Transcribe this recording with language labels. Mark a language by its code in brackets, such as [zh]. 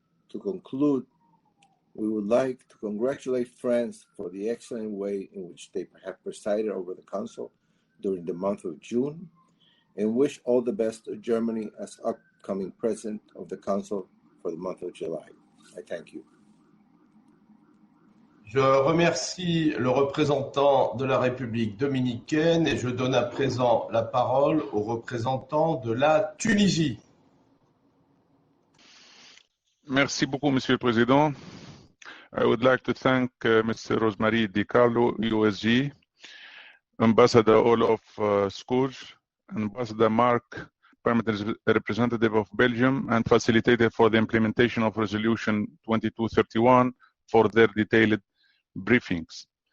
[en] To conclude, we would like to congratulate France for the excellent way in which they have presided over the Council during the month of June, and wish all the best to Germany as upcoming President of the Council for the month of July. I thank you. [fr] Je remercie le représentant de la République dominicaine et je donne à présent la parole au représentant de la Tunisie. Merci beaucoup, Monsieur le Président. [en] I would like to thank Mr. Rosemary DiCarlo, USG, Ambassador Olaf Skoog, Ambassador Mark, Permanent Representative of Belgium, and Facilitator for the implementation of Resolution 2231 for their detailed briefings.